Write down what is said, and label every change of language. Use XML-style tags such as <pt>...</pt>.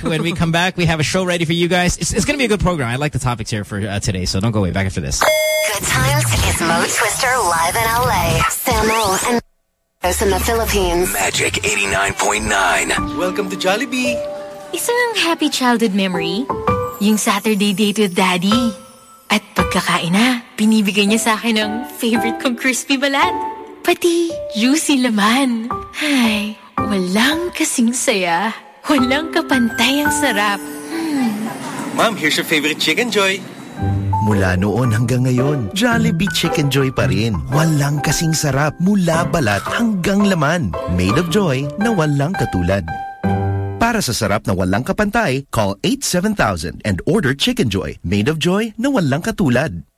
<en>When we come back, we have a show ready for you guys. It's going to be a good program. I like the topics here for today, so don't go away. Back after this. Good times. It's Mo Twister live in LA. Sam O and in the Philippines. Magic 89.9. Welcome to Jollibee. Isang happy childhood memory, yung Saturday date with Daddy.</en> <tl>At pagkakain na, binibigay niya sa akin ng favorite kong crispy balat. Pati juicy laman. Hi. Walang kasing saya. Walang kapantay ang sarap.</tl> <en>Mom, here's your favorite Chicken Joy.</en> <tl>Mula noon hanggang ngayon, Jollibee Chicken Joy pa rin. Walang kasing sarap mula balat hanggang laman.</tl> <en>Made of joy</en> <tl>na walang katulad. Para sa sarap na walang kapantay,</tl> <en>call 87000 and order Chicken Joy.</en> <tl>Made of joy na walang katulad.</tl>